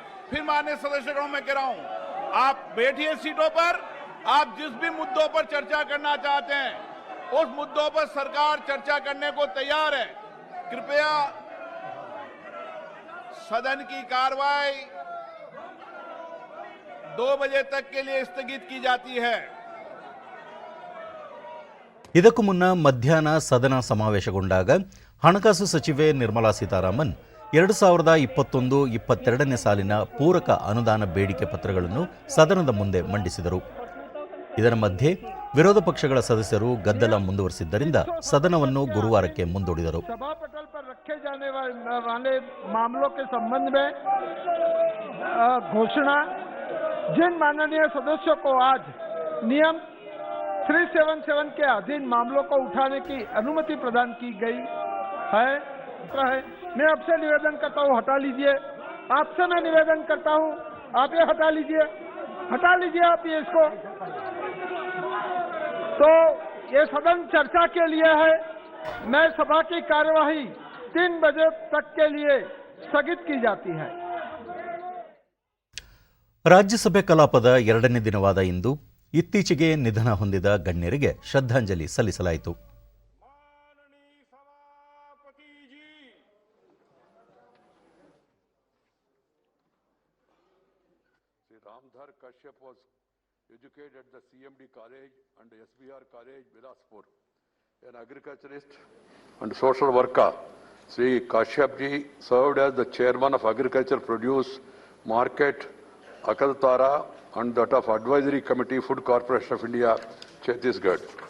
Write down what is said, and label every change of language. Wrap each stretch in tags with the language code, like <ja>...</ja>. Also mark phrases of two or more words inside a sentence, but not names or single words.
<hi>फिर माननीय सदस्यगणों में कह रहा हूं, आप बैठिए सीटों पर आप जिस भी मुद्दों पर चर्चा करना चाहते हैं उस मुद्दों पर सरकार चर्चा करने को तैयार है। कृपया सदन की कार्रवाई 2 बजे तक के लिए स्थगित की जाती है।</hi> <kn>ಇದಕ್ಕೂ ಮುನ್ನ ಮಧ್ಯಾಹ್ನ ಸದನ ಸಮಾವೇಶಗೊಂಡಾಗ ಹಣಕಾಸು ಸಚಿವೆ ನಿರ್ಮಲಾ ಸೀತಾರಾಮನ್ 2021-22ನೇ ಸಾಲಿನ ಪೂರಕ ಅನುದಾನ ಬೇಡಿಕೆ ಪತ್ರಗಳನ್ನು ಸದನದ ಮುಂದೆ ಮಂಡಿಸಿದರು. ಇದರ ಮಧ್ಯೆ ವಿರೋಧ ಪಕ್ಷಗಳ ಸದಸ್ಯರು ಗದ್ದಲ ಮುಂದುವರೆಸಿದ್ದರಿಂದ ಸದನವನ್ನು ಗುರುವಾರಕ್ಕೆ ಮುಂದೂಡಿದರು.</kn> <hi>सभापटल पर रखे जाने वाले मामलों के संबंध में घोषणा जिन माननीय सदस्यों को आज नियम 377 के अधीन मामलों को उठाने की अनुमति प्रदान की गई है। मैं आपसे निवेदन करता हूं हटा लीजिए। आपसे मैं निवेदन करता हूं आप ये हटा लीजिए आप ये इसको। तो ये सदन चर्चा के लिए है। मैं सभा की कार्यवाही 3 बजे तक के लिए स्थगित की जाती है।</hi> <kn>ರಾಜ್ಯಸಭೆ ಕಲಾಪದ 2ನೇ ದಿನವಾದ ಇಂದು ಇತ್ತೀಚೆಗೆ ನಿಧನ ಹೊಂದಿದ ಗಣ್ಯರಿಗೆ ಶ್ರದ್ಧಾಂಜಲಿ ಸಲ್ಲಿಸಲಾಯಿತು.</kn> <en>Ramdhar Kashyap was educated at the CMD College and SBR College, Bilaspur. An agriculturist and social worker, Sri Kashyap ji served as the chairman of Agriculture Produce Market, Akaltara, and that of Advisory Committee, Food Corporation of India, Chhattisgarh.</en>